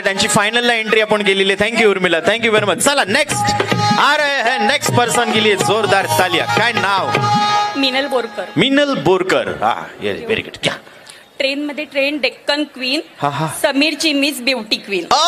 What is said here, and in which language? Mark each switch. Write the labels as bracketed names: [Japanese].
[Marathi] त्यांची फायनलला एंट्री आपण केलेली आहे. Thank you Urmila thank you very much. [Hindi] चला नेक्स्ट आ रहे हैं नेक्स्ट पर्सन के लिए जोरदार तालिया. [Marathi] काय नाव? मिनल बोरकर. मिनल बोरकर. हा व्हेरी गुड. क्या ट्रेन मध्ये ट्रेन डेक्कन क्वीन. हा हा समीरची मिस ब्युटी क्वीन.